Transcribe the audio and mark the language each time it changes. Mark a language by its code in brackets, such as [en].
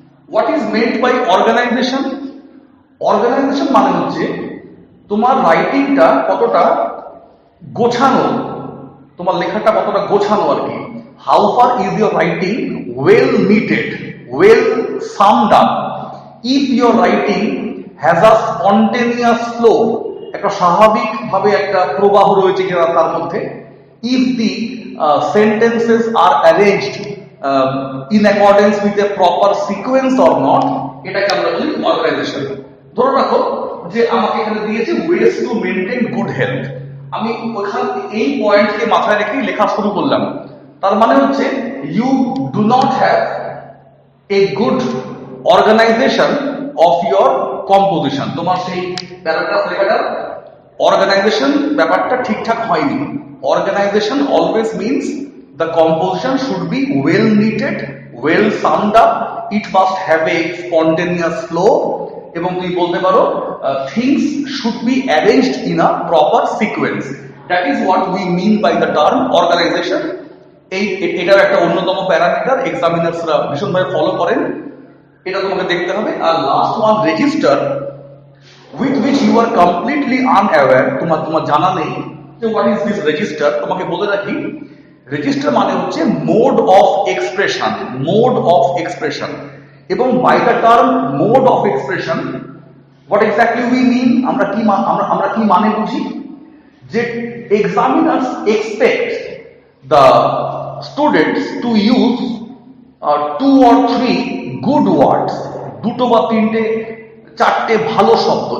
[en] What is meant by organization? [bn] Organisation মানে হচ্ছে তোমার রাইটিংটা কতটা গোছানো, তোমার লেখাটা কতটা গোছানো আর কি। [en] How far is your writing well knitted, well summed up. If your writing has a spontaneous flow, [bn] একটা স্বাভাবিকভাবে একটা প্রবাহ রয়েছে কিনা তার মধ্যে। [en] if the sentences are arranged in accordance with a proper sequence or not, [bn] এটাকে আমরা বলি অর্গানাইজেশন। ধরে রাখো যে আমাকে এখানে দিয়েছে ways to maintain good health, আমি ওখান এই পয়েন্টকে মাথায় রেখে লেখা শুরু করলাম। তার মানে হচ্ছে [en] You do not have a good organization of your composition. [bn] তোমার সেই প্যারাগ্রাফ লেখাটার অর্গানাইজেশন ব্যাপারটা ঠিকঠাক হয়নি। [en] Organization always means the composition should be well knitted, well summed up, it must have a spontaneous flow, [bn] এবং তুমি বলতে পারো [en] things should be arranged in a proper sequence. That is what we mean by the term organization. [bn] এটার একটা অন্যতম parameter এক্সামিনার্সরা ভীষণভাবে follow করেন, এটা তোমাকে দেখতে হবে। [en] আর last one, register, with which you are completely unaware, [bn] তোমার জানা নেই যে [en] what is this register। [bn] তোমাকে বলে রাখি রেজিস্টার মানে হচ্ছে [en] Mode of expression, mode of expression. এবং by the term mode of expression what exactly we mean, [bn] আমরা কি মানে বুঝি, যে [en] examiners expect the students to use 2 or 3 good words, [bn] 2টো বা 3টে 4টে ভালো শব্দ।